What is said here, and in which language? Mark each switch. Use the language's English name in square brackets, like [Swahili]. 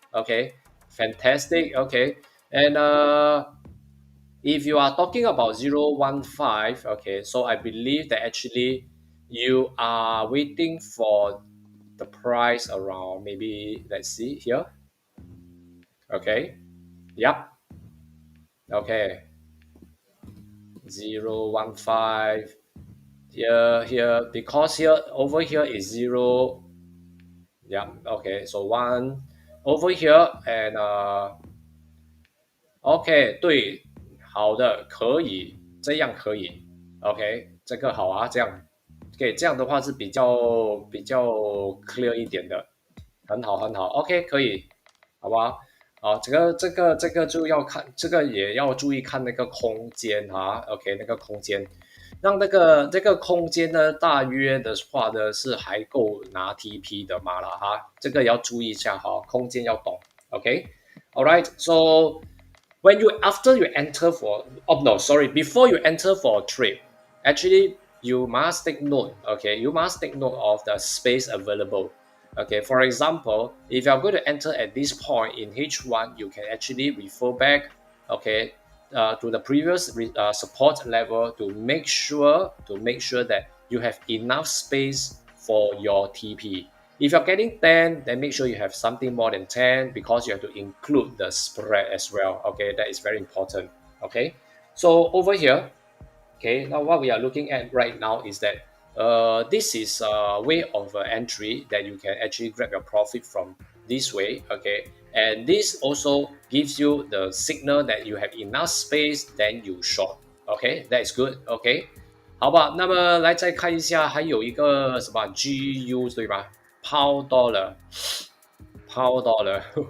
[English] Okay, fantastic. Okay, and if you are talking about 015, okay, so I believe that actually you are waiting for the price around maybe let's see here. Okay, yep. Okay, 015 here because here over here is zero. Yeah, okay, so one over here and [Chinese] OK，对，好的，可以，这样可以，OK，这个好啊，这样，OK，这样的话是比较 clear 一点的，很好很好，OK，可以，好吧？这个就要看，这个也要注意看那个空间OK，那个空间，让这个空间呢，大约的话呢是还够拿 TP 的嘛了这个要注意一下空间要懂，OK。 [English] All right. So when you after you enter for oh no sorry before you enter for a trade, actually you must take note. Okay, you must take note of the space available. Okay, for example, if you are going to enter at this point in H1, you can actually refer back. Okay. To the previous support level to make sure that you have enough space for your TP. If you're getting 10, then make sure you have something more than 10 because you have to include the spread as well. Okay, that is very important. Okay, so over here, okay, now what we are looking at right now is that this is a way of entry that you can actually grab your profit from this way. Okay, and this also gives you the signal that you have enough space, then you short. Okay, that is good. [Chinese] Okay，好吧，那么来再看一下，还有一个什么 GU 对吧？Pound dollar，Pound dollar。